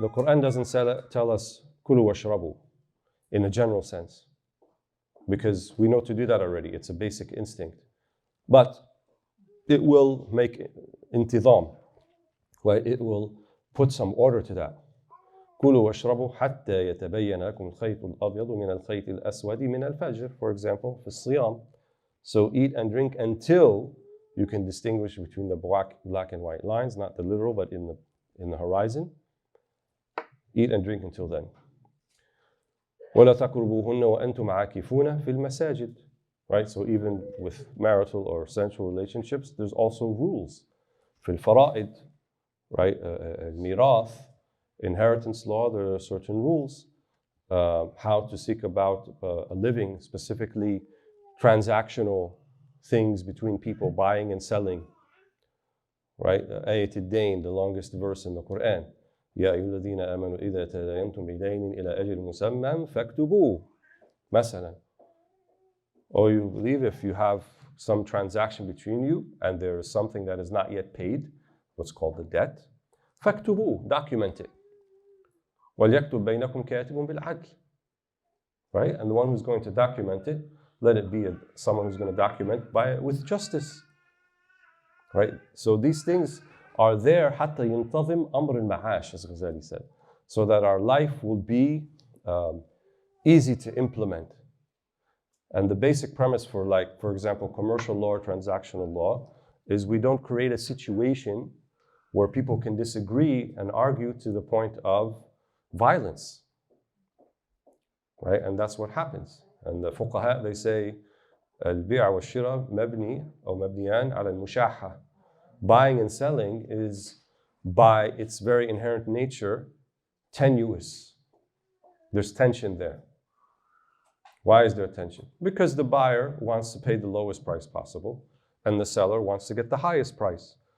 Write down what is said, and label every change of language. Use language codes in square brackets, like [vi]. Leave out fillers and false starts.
[en] The Qur'an doesn't tell us kulu washrabu in a general sense, because we know to do that already. It's a basic instinct. But it will make intidam, right? It will put some order to that. [ar] كُلُوا وَاشْرَبُوا حَتَّى يَتَبَيَّنَ لَكُمُ الْخَيْطُ الْأَبْيَضُ مِنَ الْخَيْطِ الْأَسْوَدِ مِنَ الْفَجْرِ, [en] for example, [ar] في الصيام. [en] So eat and drink until you can distinguish between the black and white lines, not the literal, but in the horizon. Eat and drink until then. [ar] وَلَا تَقْرُبُوهُنَّ وَأَنْتُمْ عَاكِفُونَ فِي الْمَسَاجِدِ. [en] Right, so even with marital or sensual relationships, there's also rules. [ar] في الفرائض, [en] right, mirath, inheritance law, there are certain rules. How to seek about a living, specifically transactional things between people, buying and selling. Right, Ayat al-Dain, the longest verse in the Quran. [ar] يا أيها الذين آمنوا إذا تداينتم بدين إلى أجل مسمى فاكتبوه. مثلا. [en] Or you believe if you have some transaction between you and there is something that is not yet paid, what's called the debt, فاكتبوه, document it. [ar] وَلْيَكْتُبْ بَيْنَكُمْ كَاتِبٌ بِالْعَدْلِ. Right? [en] And the one who's going to document it, let it be someone who's going to document with justice. Right? So these things are there [ar] حتى ينتظم أمر المعاش, [en] as Ghazali said, so that our life will be easy to implement. And the basic premise for, like, for example, commercial law or transactional law is we don't create a situation where people can disagree and argue to the point of violence, right? And that's what happens. And the fuqaha, they say, [ar] البيع والشراء مبني أو مبنيان على المشاحة. [en] Buying and selling is, by its very inherent nature, tenuous. There's tension there. Why is there tension? Because the buyer wants to pay the lowest price possible, and the seller wants to get the highest price.